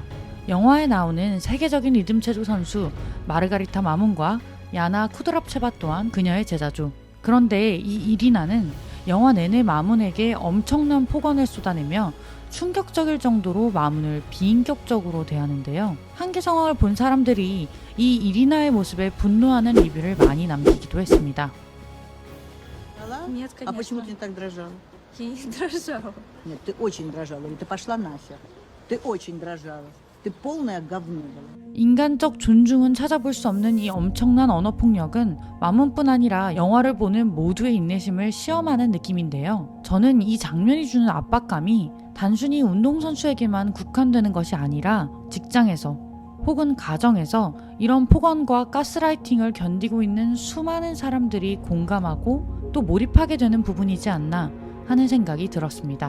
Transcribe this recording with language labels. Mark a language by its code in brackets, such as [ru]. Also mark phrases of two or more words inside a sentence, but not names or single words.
[ko] 영화에 나오는 세계적인 리듬 체조 선수 마르가리타 마문과 야나 쿠드랍체바 또한 그녀의 제자죠. 그런데 이 이리나는 영화 내내 마문에게 엄청난 폭언을 쏟아내며 충격적일 정도로 마문을 비인격적으로 대하는데요. 한계 상황을 본 사람들이 이 이리나의 모습에 분노하는 리뷰를 많이 남기기도 했습니다. [ru] Нет, конечно. А почему ты не так дрожала? Я не дрожала. Нет, ты очень дрожала. Ты пошла нахер. Ты очень дрожала. Ты полное говно была. [ko] 인간적 존중은 찾아볼 수 없는 이 엄청난 언어 폭력은 마문뿐 아니라 영화를 보는 모두의 인내심을 시험하는 느낌인데요. 저는 이 장면이 주는 압박감이 단순히 운동선수에게만 국한되는 것이 아니라 직장에서 혹은 가정에서 이런 폭언과 가스라이팅을 견디고 있는 수많은 사람들이 공감하고 또 몰입하게 되는 부분이지 않나 하는 생각이 들었습니다.